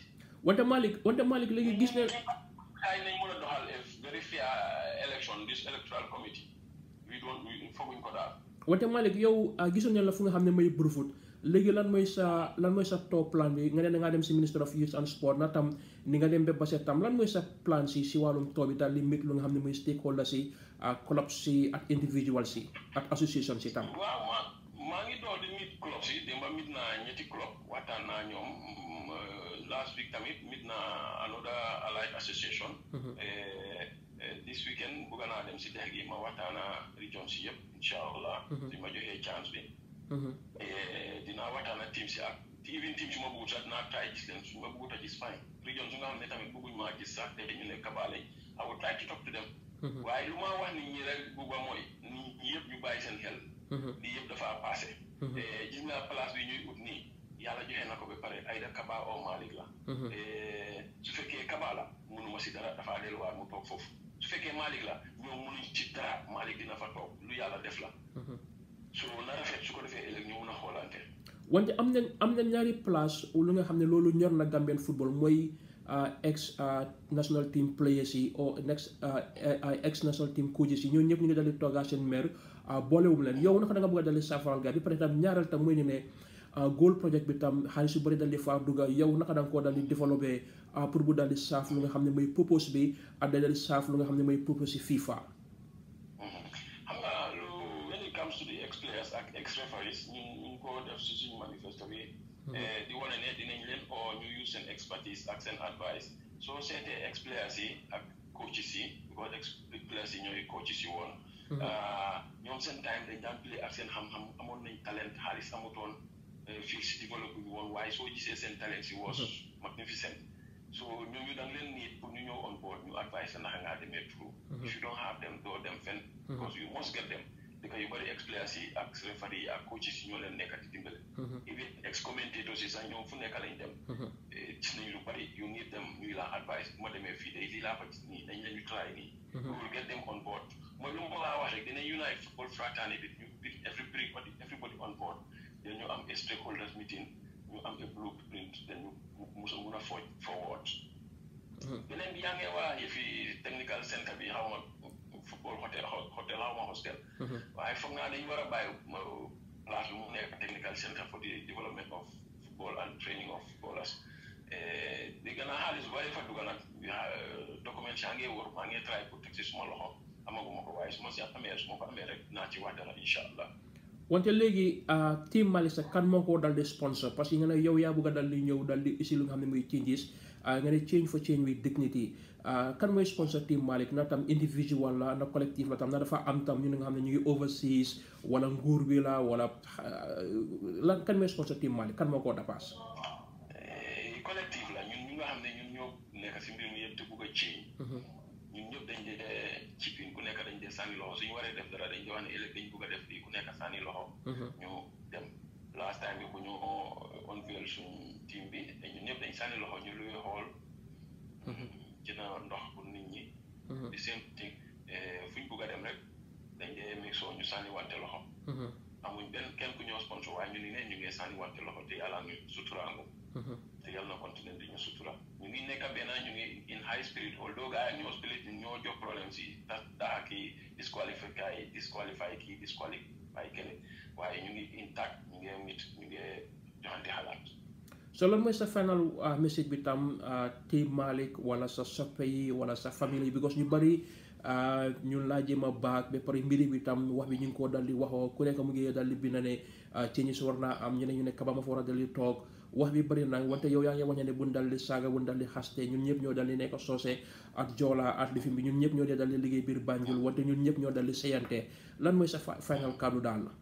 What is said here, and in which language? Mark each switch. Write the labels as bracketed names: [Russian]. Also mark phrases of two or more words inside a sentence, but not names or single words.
[Wolof] wante Malick léegi gis ne. xëy nañ mën a doxal [English] a very fair election this electoral committee [Wolof] fooguñ ko daal. wante Malick yow gisoon nañ la fu nga xam ne mooy Brufut léegi lan mooy sa [English] top plan [Wolof] bi nga ne da ngaa dem si Minister of Youth and Sport na tam ni nga dem ba Basse tam lan mooy sa plan si wàllum tool bi daal di mit lu nga xam ne mooy stakeholder si ak club si ak individual si ak association si tam. waaw maa ngi door di mit club si démba mit naa ñetti club waxtaan naa ñoom [English] last week [Wolof] tamit mit naa [English] another allied association. This weekend [Wolof] bëgg naa dem si dex gi ma waxtaana region si yëpp [Arabic] incha allah. [Wolof] si ma joxee chance bi. dinaa waxtaan ak team si ak even team su ma bëggut sax dinaa try gis leen su ma bëggut a gis fine region su nga xam ne tamit bëgguñ maa gis sax te ñu ne kabaale [English] I would try to talk to them. [Wolof] waaye lu ma wax nit ñi rek bëgg mooy nit ñi yëpp ñu bàyyi seen xel. lii yëpp dafa passé. gis nga place bi ñuy ut nii yàlla joxe na ko ba pare Aida Kaba o Malick la. su fekkee Kaba la mënuma si dara dafa delluwaat mu toog foofu su fekkee Malick la ñoom mënuñ ci dara Malick dina fa toog lu yàlla def la. so na rafet su ko defee ëllëg ñu mun a xoolante. wante am na ñaari place lu nga xam ne loolu ñor na [English] Gambian football [Wolof] mooy [English] ex national team players [Wolof] yi ou [English] ex national team coaches [Wolof] yi ñooñu ñëpp ñu ngi dal di toogaa seen maire boolewum leen yow naka da nga bëgg a dal di saafaral gaa bi pare tam ñaareel tam mooy ne [English] goal project [Wolof] bi tam xaalis yu bëri dal di faa dugga yow naka da nga koo dal di [French] développé pour [Wolof] bu dal di saaf lu nga xam ne mooy purpose bi ak dal di saaf lu nga xam ne mooy purpose si FIFA. [English] to the ex-players [Wolof] ak ex-referees ñu ko def si suñu manifesto bi di wane ne dinañ leen oo ñu use seen expertise ak seen advice soo seetee ex-players yi ak coaches yi because ex-players yi ñooy coaches yi woon ñoom seen time dañ daan play ak seen xam-xam amoon nañ talent xaalis amutoon fii si développé bi woon waaye soo gisee seen talent si [English] was magnificent [Wolof] so ñooñu da nga leen need pour ñu ñëw [English] on board [Wolof] ñu advice naka ngaa demee [English] through if you don't have them [Wolof] doo dem fenn [English] because you must get them [Wolof] dëkk yu bëri ex-players yi ak referee yi ak coaches yi ñoo leen nekk di dimbale. [English] even ex-commentators [Wolof] yi sax ñoom fu nekk lañ dem. gis nañu lu bëri [English] you need them [Wolof] ñuy la advice bu ma demee fii de lii laa fa gis nii dañ leen ñu try nii. [English] we will get them on board [Wolof] mooy lu ma laa wax rek dinañ [English] unite football fraternity [Wolof] bi ñu [English] everybody on board [Wolof] dañu am [English] a stakeholders meeting [Wolof] ñu am [English] a blueprint [Wolof] dañu mun a forward. beneen bi yaa ngi wax yëfi [English] technical center [Wolof] bi xaw ma [English] football hotel [Wolof] xaw ma hostel. waaye foog naa dañu war a bàyyi place bi mu nekk [English] technical center for the development of football and training of footballers. [Wolof] dégg naa xaalis bu bari fa dugg nag documents yaa ngi wër maa ngi try pour teg si suma loxo amaguma ko waaye su ma ko amee rek naa ci wax dara [Arabic] incha allah. [Wolof] wante léegi team Malick sax kan moo ko dal di sponsor parce que nga ne yow yaa bëgg a dal di ñëw dal di isi lu nga xam ne muy changes nga ne [English] change for change with dignity [Wolof] kan mooy sponsor team Malick na tam individual la na collectif la tam na dafa am tam ñu nga xam ne ñu ngi overseas wala nguur bi la wala lan kan mooy sponsor team Malick kan moo ko dapaas. collectif la ñun ñu nga xam ne ñun ñoo nekk si mbir mi yëpp te bëgg a change. ñun ñëpp dañ dee cipin ku nekk dañ dee sànni loxo suñu waree def dara dañ dee wax ne ëllëg dañ bëgg a def lii ku nekk sànni loxo. ñu dem last time bi bu ñu unveil suñu team bi ñun ñëpp dañ sànni loxo ñu luy xool. jënd ndox pour nit ñi. di seen thing fu ñu bëgg a dem rek dañ dee [English] make sure [Wolof] ñu sànni wante loxo. amuñ kenn ku ñëw sponsor waaye ñu ni ne ñu ngi sànni wante loxo te yàlla ñu suturaangu. te yàlla na continuer di ñu sutura ñu ngi nekk benn ñu ngi [English] in high spirit [Wolof] although gars yi ñoo spirit ñoo jox problème si daa kii disqualify kenn waaye ñu ngi intact ñu ngi mit ñu ngi joxante xalaat. so lan mooy sa [English] final message [Wolof] bi tam team Malick wala sa soppe yi wala sa famille yi because ñu bari ñu laa jéem a baag ba pare mbiri bi tam wax bi ñu ngi koo dal di waxoo ku nekk mu ngi dal di bind ne changes war naa am ñeneen ñu ne Kaba ma fa war a dal di toog wax bi bëri na wante yow yaa ngi wax ne buñ dal di saaga buñ dal di xaste ñun ñëpp ñoo dal di nekk soose ak joola ak lifin bi ñun ñëpp ñoo dee dal di liggéey biir Banjul wante ñun ñëpp ñoo dal di seyante lan mooy sa final kàddu daal la